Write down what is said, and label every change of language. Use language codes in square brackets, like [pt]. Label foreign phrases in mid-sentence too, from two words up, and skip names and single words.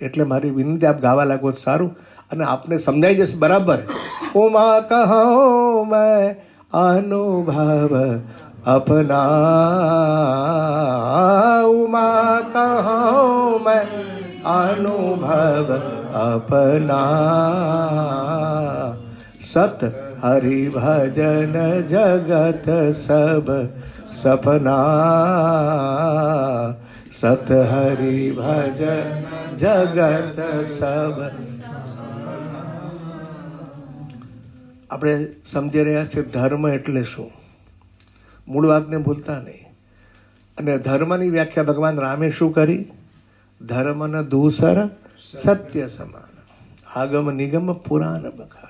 [gu] એટલે મારી વિનંતી, આપ ગાવા લાગો સારું, અને આપને સમજાઈ જશે બરાબર. [awa] उमा कहो में अनुभव अपना, उमा कहो में अनुभव अपना सत हरि भजन जगत सब सपना सत हरि भजन जगत सब. [gu] આપણે સમજી રહ્યા છીએ ધર્મ એટલે શું, મૂળ વાતને ભૂલતા નહીં. અને ધર્મની વ્યાખ્યા ભગવાન રામે શું કરી? [awa] धर्मन दूसर सत्य समान आगम निगम पुराण बखान.